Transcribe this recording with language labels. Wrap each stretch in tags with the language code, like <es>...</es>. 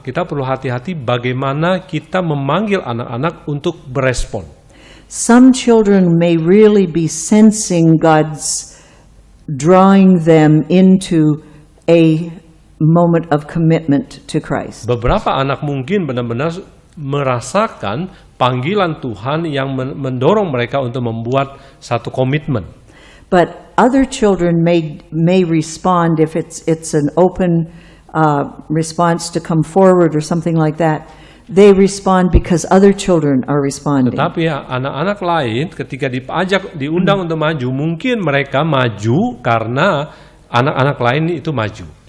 <id>Kita perlu hati-hati bagaimana kita memanggil anak-anak untuk berespon.</id> <en>Some children may really be sensing God's drawing them into a moment of commitment to Christ.</en> <id>Beberapa anak mungkin benar-benar merasakan panggilan Tuhan yang mendorong mereka untuk membuat satu komitmen.</id> <en>But other children may respond if it's an open response to come forward or something like that. They respond because other children are responding.</en> <id>Tetapi ya, anak-anak lain ketika diundang untuk maju, mungkin mereka maju karena anak-anak lain itu maju.</id>